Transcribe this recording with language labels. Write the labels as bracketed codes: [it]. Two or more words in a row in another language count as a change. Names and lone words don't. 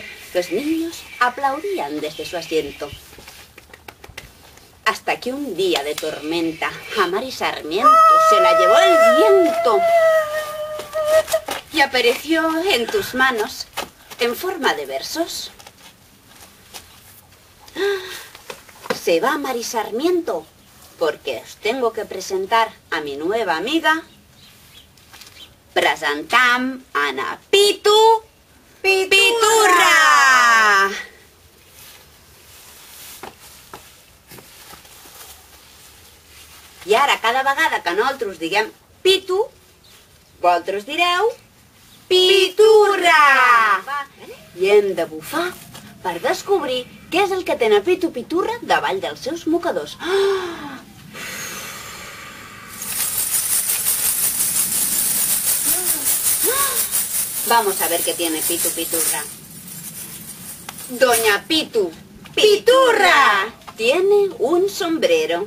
[es] Los niños aplaudían desde su asiento. Hasta que un día de tormenta a Mari Sarmiento se la llevó el viento y apareció en tus manos en forma de versos. Se va Mari Sarmiento porque os tengo que presentar a mi nueva amiga. [ca] Presentam a na Pitu Piturra! I ara, cada vegada que nosaltres diguem Pitu, vosaltres direu Piturra! I hem de bufar per descobrir què és el que té na Pitu Piturra davall dels seus mocadors. [es] Vamos a ver qué tiene Pitu Piturra. Doña Pitu Piturra tiene un sombrero.